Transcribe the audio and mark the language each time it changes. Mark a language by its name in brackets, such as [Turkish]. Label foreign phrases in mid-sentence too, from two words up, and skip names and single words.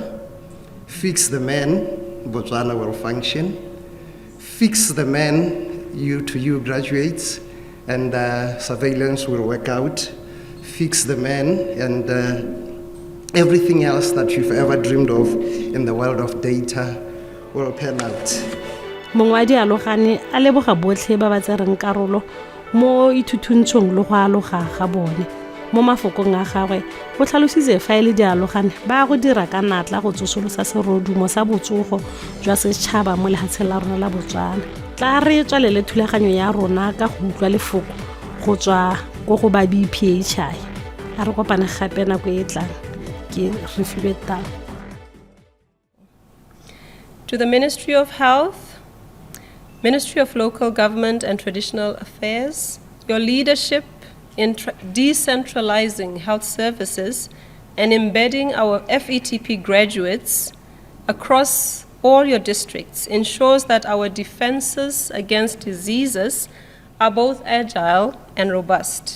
[English] Fix the man, Botswana will function. Fix the man, you graduates, and surveillance will work out. Fix the man, and everything else that you've ever dreamed of in the world of data will pan out. [Tswana] mongwe wa dialogane a leboga botlhe ba ba tsereng karolo mo ithutuntshong le go aloga ga bone mo mafokong a gagwe go tlhalositse fa e le dialogane ba go dira ka natla go tsosolosa serodumo sa botsogo jwa setšhaba mo lehatsheng la rona la Botswana. Tla re tswalele thulaganyo ya rona ka go utlwa lefoko go tswa go go ba BPHI. A re kopane gape nako e tlang ke re filwe tao. [English] To the Ministry of Health, Ministry of Local Government and Traditional Affairs, your leadership in decentralizing health services and embedding our FETP graduates across all your districts ensures that our defenses against diseases are both agile and robust.